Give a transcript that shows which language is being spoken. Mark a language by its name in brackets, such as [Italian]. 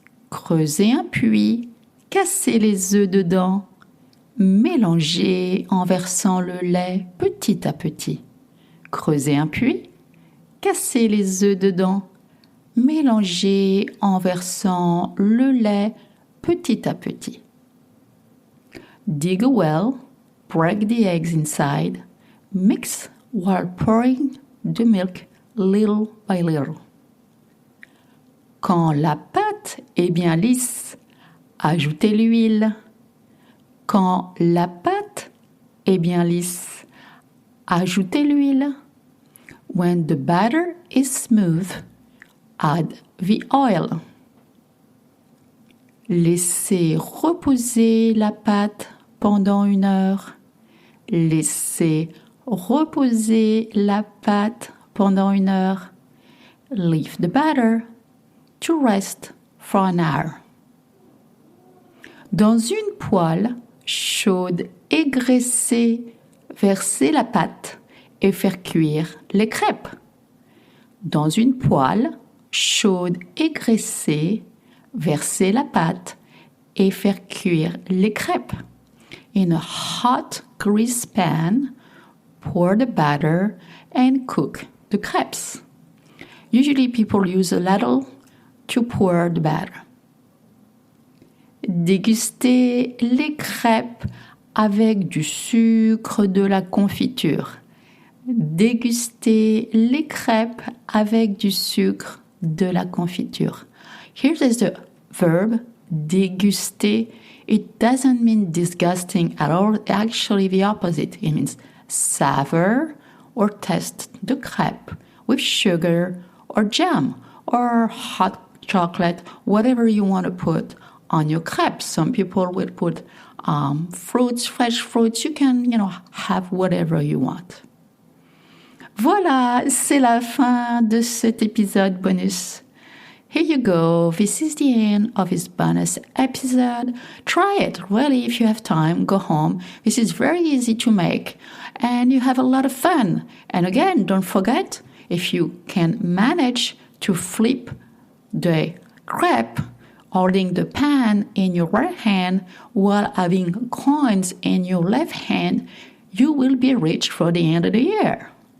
[French] Creusez un puits, cassez les œufs dedans. Mélangez en versant le lait petit à petit. Creusez un puits, cassez les œufs dedans. Mélangez en versant le lait petit à petit. [English] Dig a well, break the eggs inside, mix while pouring the milk little by little. [French] Quand la pâte est bien lisse, ajoutez l'huile. Quand la pâte est bien lisse, ajoutez l'huile. [English] When the batter is smooth, add the oil. [French] Laissez reposer la pâte pendant 1 heure. Laissez reposer la pâte pendant 1 heure. [English] Leave the batter to rest for an hour. [French] Dans une poêle chaude et graissée, versez la pâte et faire cuire les crêpes. Dans une poêle chaude et graissée, versez la pâte et faire cuire les crêpes. [English] In a hot grease pan, pour the batter and cook the crepes. Usually people use a ladle to pour the batter. [French] Dégustez les crêpes avec du sucre de la confiture. Dégustez les crêpes avec du sucre de la confiture. [English] Here is the verb déguster. It doesn't mean disgusting at all. Actually, the opposite. It means savor or taste the crepe with sugar or jam or hot chocolate, whatever you want to put on your crepes. Some people will put fruits, fresh fruits. You can, have whatever you want. [French] Voilà, c'est la fin de cet épisode bonus. [English] Here you go. This is the end of this bonus episode. Try it. Really, if you have time, go home. This is very easy to make and you have a lot of fun. And again, don't forget, if you can manage to flip the crepe, holding the pan in your right hand while having coins in your left hand, you will be rich for the end of the year.